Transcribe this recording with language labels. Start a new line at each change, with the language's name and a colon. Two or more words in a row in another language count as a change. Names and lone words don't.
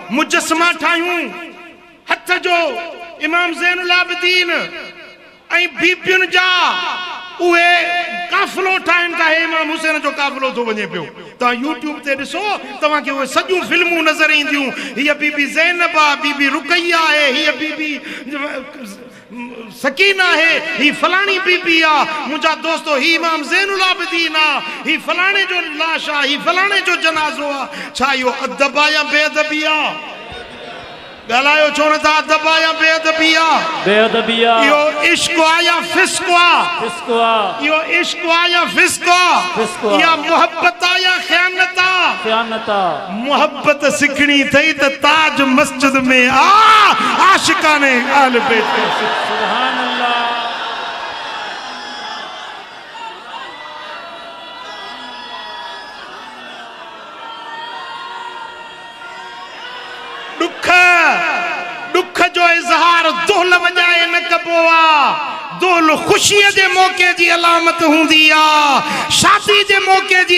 Sindhi: मुजस्मा ठाहियूं हथ जो इमाम ज़ैनुल आबिदीन ऐं बीबियुनि जा उहे काफ़िलो ठाहिनि था इमाम हुसैन जो काफ़िलो थो वञे पियो तव्हां यूट्यूब ते ॾिसो तव्हांखे उहे सॼियूं फिल्मूं नज़र ईंदियूं हीअ बीबी ज़ैनब आहे बीबी रुकैया आहे हीअ बीबी सकीना है ही फलानी बीबी आ मुझा दोस्तों ही इमाम ज़ैनुल आबिदीन आ ही फलाने जो लाश आ ही फलाने जो जनाज़ो आ छा यो अदब आ या बेअदबी आ गालायो छो न था अदब आ या बेअदबी आ बेअदबी आ यो इश्क आ या फिस्क आ यो इश्क आ या फिस्क आ या मोहब्बत आ या ख़यानत आ मोहब्बत सिखणी थई त ताज मस्जिद में आ आशिकाने अहल बैत
Arabic: سبحان الله
Sindhi: दुख जो इज़हार दुहल वजाए न कबो आ दुहल खुशी जे मौके जी अलामत हुंदी आ शादी जे मौके जी